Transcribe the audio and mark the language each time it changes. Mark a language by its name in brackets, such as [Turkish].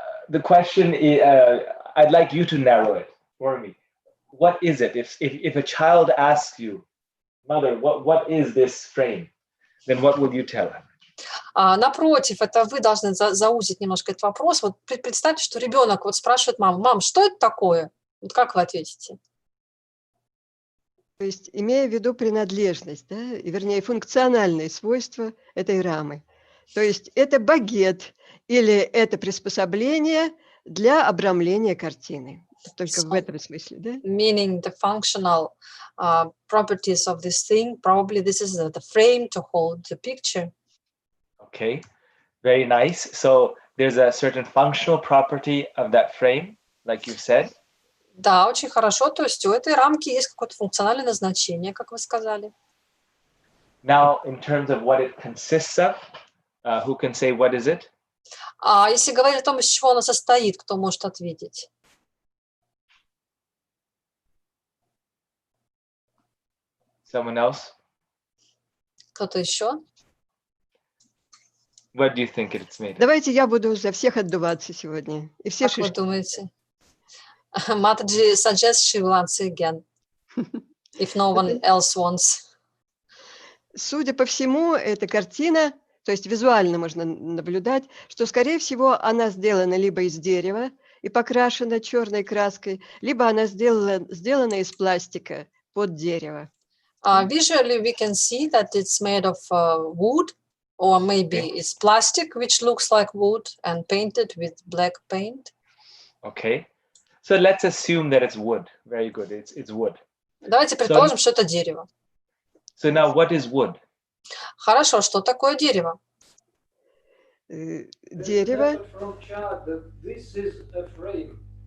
[English] The question is, I'd like you to narrow it for me. What is it? If a child asks you, mother, what is this frame? Then what would you tell him? [Russian] Напротив, это вы должны заузить немножко этот вопрос. Вот представьте, что ребенок вот спрашивает маму: мам, что это такое? Вот как вы ответите? То есть, имея в виду принадлежность, да, и, вернее, функциональные свойства этой рамы. То есть, это багет или это приспособление для обрамления картины. Только в этом смысле, да? [English] Meaning the functional properties of this thing. Probably this is the frame to hold the picture. Okay, very nice. So there's a certain functional property of that frame, like you said. [Russian] Да, очень хорошо. То есть у этой рамки есть какое-то функциональное назначение, как вы сказали. [English] Now, in terms of what it consists of, who can say what is it? [Russian] Если говорить о том, из чего она состоит, кто может ответить? [English] Someone else? [Russian] Кто-то еще? [English] What do you think it's made of? [Russian] Давайте я буду за всех отдуваться сегодня. И все Как вы думаете? [English] Mataji suggests she will answer again, if no one else wants. [Russian] Судя по всему, эта картина, то есть визуально можно наблюдать, что, скорее всего, она сделана либо из дерева и покрашена черной краской, либо она сделана из пластика под дерево. [English] Visually, we can see that it's made of wood, or maybe it's plastic, which looks like wood, and painted with black paint. Okay, so let's assume that it's wood. Very good. It's wood. [Russian] Давайте предположим, что это дерево. [English] So now, what is wood? [Russian] Хорошо, что такое дерево? Дерево. [English] From chat that this is a frame.